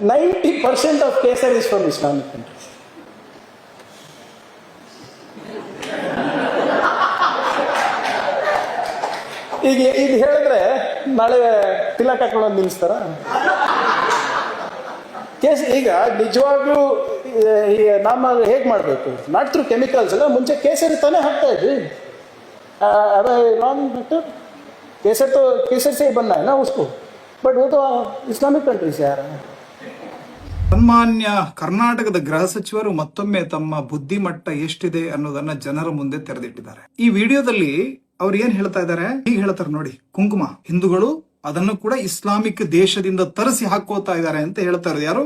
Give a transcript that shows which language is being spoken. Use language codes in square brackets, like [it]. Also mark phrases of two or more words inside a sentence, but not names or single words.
[en] 90% of Kesar is from Islamic countries. [kn] ಈಗ ಇದು ಹೇಳಿದ್ರೆ ನಾಳೆ ತಿಲಕ್ ಹಾಕೊಳ್ಳೋದು ನಿಲ್ಲಿಸ್ತಾರ? ಈಗ ನಿಜವಾಗ್ಲೂ ನಮ್ಮ ಹೇಗೆ ಮಾಡಬೇಕು? [en] not through chemicals [kn] ಅಲ್ಲ, ಮುಂಚೆ ಕೇಸರಿ ತಾನೇ ಹಾಕ್ತಾ ಇದ್ವಿ. [hi] केसर से ही बनना है ना उसको, बट वो तो [en] Islamic country [hi] से आ रहा है. [kn] ಸನ್ಮಾನ್ಯ ಕರ್ನಾಟಕದ ಗೃಹ ಸಚಿವರು ಮತ್ತೊಮ್ಮೆ ತಮ್ಮ ಬುದ್ಧಿಮಟ್ಟ ಎಷ್ಟಿದೆ ಅನ್ನೋದನ್ನ ಜನರ ಮುಂದೆ ತೆರೆದಿಟ್ಟಿದ್ದಾರೆ. ಈ ವಿಡಿಯೋದಲ್ಲಿ ಅವ್ರು ಏನ್ ಹೇಳ್ತಾ ಇದ್ದಾರೆ, ಹೀಗೆ ಹೇಳ್ತಾರೆ ನೋಡಿ, ಕುಂಕುಮ ಹಿಂದೂಗಳು ಅದನ್ನು ಕೂಡ ಇಸ್ಲಾಮಿಕ್ ದೇಶದಿಂದ ತರಿಸಿ ಹಾಕೋತಾ ಇದ್ದಾರೆ ಅಂತ ಹೇಳ್ತಾ ಇರೋದು ಯಾರು?